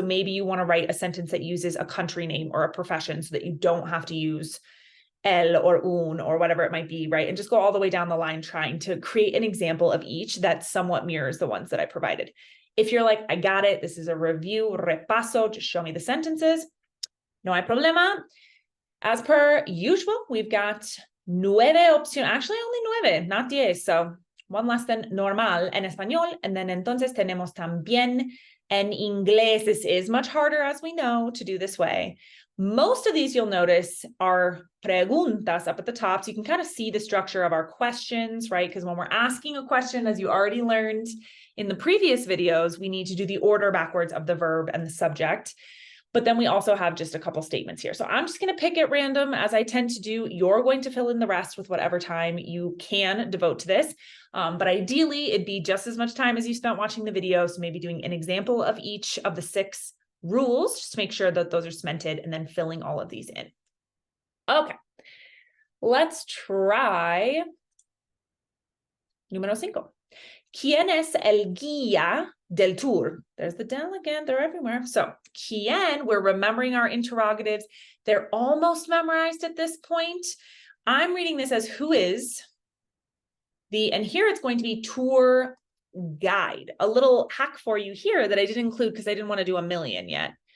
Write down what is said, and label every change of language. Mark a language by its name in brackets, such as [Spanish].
[English] So maybe you want to write a sentence that uses a country name or a profession so that you don't have to use el or un or whatever it might be, right? And just go all the way down the line trying to create an example of each that somewhat mirrors the ones that I provided. If you're like, I got it, this is a review, repaso, just show me the sentences. [Spanish] No hay problema. [English] As per usual, we've got 9 opciones, actually only 9, not 10, so one less than normal en español, and then entonces tenemos también en inglés. This is much harder, as we know, to do this way. Most of these you'll notice are preguntas up at the top, so you can kind of see the structure of our questions, right? Because when we're asking a question, as you already learned in the previous videos, we need to do the order backwards of the verb and the subject. But then we also have just a couple statements here. So I'm just going to pick at random, as I tend to do. You're going to fill in the rest with whatever time you can devote to this. But ideally, it'd be just as much time as you spent watching the video. So maybe doing an example of each of the 6 rules, just to make sure that those are cemented, and then filling all of these in. [Spanish] Okay, let's try número 5. ¿Quién es el guía del tour. [English] There's the del again, they're everywhere. So quién, we're remembering our interrogatives. They're almost memorized at this point. I'm reading this as who is and here it's going to be tour guide. A little hack for you here that I didn't include because I didn't want to do a million yet.